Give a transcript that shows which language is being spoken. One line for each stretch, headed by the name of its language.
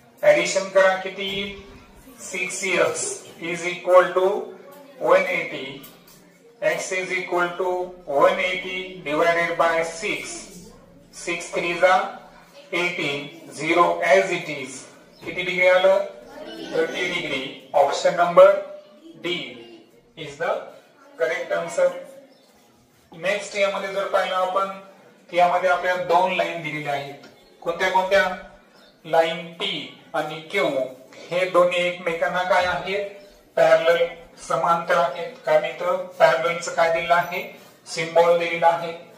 Marathi: Addition करा किती 6x = 180, x =
English: 180 divided by 6,
Marathi: 6 3 18,
English: 0 as it is,
Marathi: किती डिग्री आलं 30 degree.
English: Option number D is the correct answer.
Marathi: Next यामध्ये जर पाहिलं आपण यामध्ये आपल्याला दोन लाईन दिलेल्या आहेत, कोणत्या कोणत्या, लाईन P आणि Q हे दोन्ही एकमेकांना काय आहेत पॅरलल समांतर आहेत, कारण इथं पॅरललचं काय दिलेलं आहे सिम्बॉल दिलेला आहे।